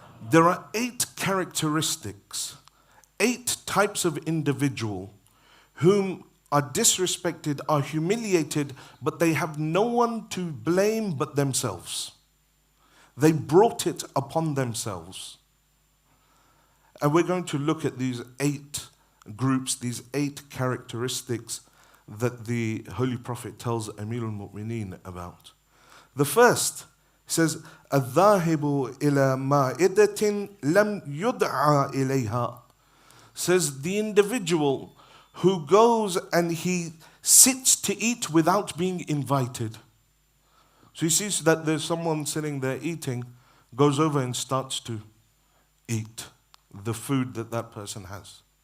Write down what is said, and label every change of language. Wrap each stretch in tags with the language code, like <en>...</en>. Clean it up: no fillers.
<en>There are 8 characteristics, 8 types of individual whom are disrespected, are humiliated, but they have no one to blame but themselves. They brought it upon themselves. And we're going to look at these 8 groups, these 8 characteristics that the Holy Prophet tells Amir al-Mu'mineen about. The first says,</en> <ar>الذاهب إلى مائدة لم يدعى إليها.</ar> <en>Says the individual who goes and he sits to eat without being invited. So he sees that there's someone sitting there eating, goes over and starts to eat the food that that person has.</en>